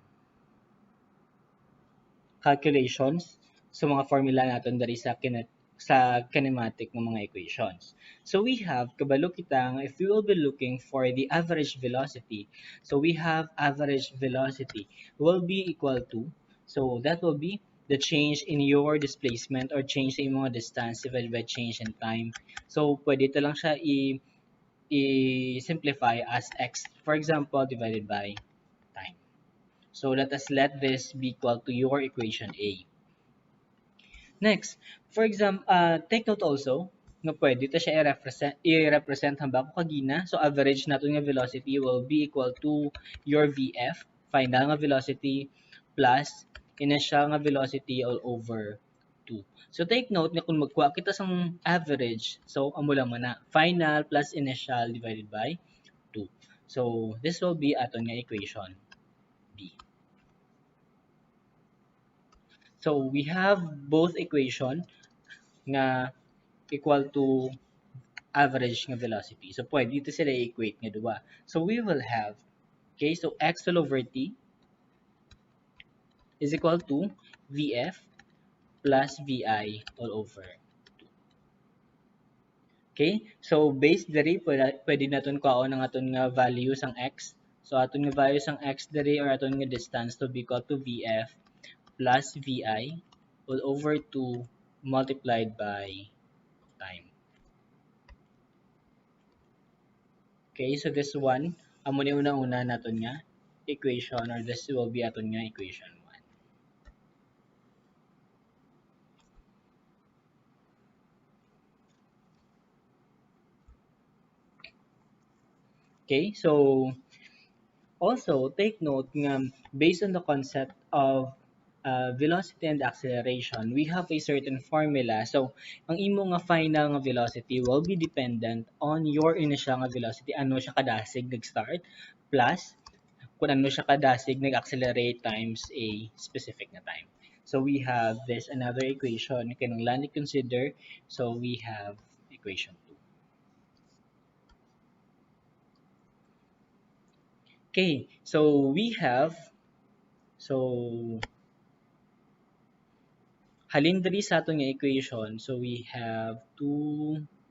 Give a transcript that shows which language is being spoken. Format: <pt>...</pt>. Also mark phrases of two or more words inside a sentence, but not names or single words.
<hil>calculations sa mga formula natin dari sa kinematic ng mga equations.</hil> <en>So we have,</en> <hil>kabalo kita</hil> <en>if we will be looking for the average velocity, so we have average velocity will be equal to, so that will be the change in your displacement or change in mga distance divided by change in time. So</en> <hil>pwede ito lang siya i-simplify</hil> <en>as x, for example, divided by time. So let this be equal to your equation A. Next, for example, take note also</en> <hil>nga pwede ta siya i-represent hamba ko kagina.</hil> <en>So average</en> <hil>nato nga</hil> <en>velocity will be equal to your VF, final nga velocity plus initial nga velocity all over 2.</en> <hil>So</hil> <en>take note</en> <hil>nga kung magkuha kita sang average, so amo lang man na</hil> <en>final plus initial divided by 2. So this will be</en> <hil>aton nga</hil> <en>equation B. So we have both equation nga equal to average nga velocity.</en> <hil>So pwede dito sila equate nga duwa.</hil> <en>So we will have, okay, so x all over t is equal to VF plus VI all over. Okay?</en> <hil>So, based diri, pwede natin kuhaon ang aton nga values ang x.</hil> <en>So,</en> <hil>aton nga</hil> <en>values</en> <hil>ang x diri</hil> <en>or</en> <hil>aton nga</hil> <en>distance to be equal to VF plus VI all over 2 multiplied by time. Okay? So, this one,</en> <hil>amo ni una-una naton nga equation</hil> <en>or this will be</en> <hil>aton nga equation 1.</hil> <en>Okay? So, also, take note nga based on the concept of velocity and acceleration, we have a certain formula. So,</en> <hil>ang imo nga</hil> <en>final nga velocity will be dependent on your initial nga velocity.</en> <hil>Ano siya kadasig nag-start plus kung ano siya kadasig nag-accelerate times a specific na time.</hil> <en>So, we have this another equation</en> <hil>kinahanglan i-consider.</hil> <en>So, we have equation 2. Okay, so we have</en> <hil>so halin diri sa aton nga equation,</hil> <en>so we have 2</en>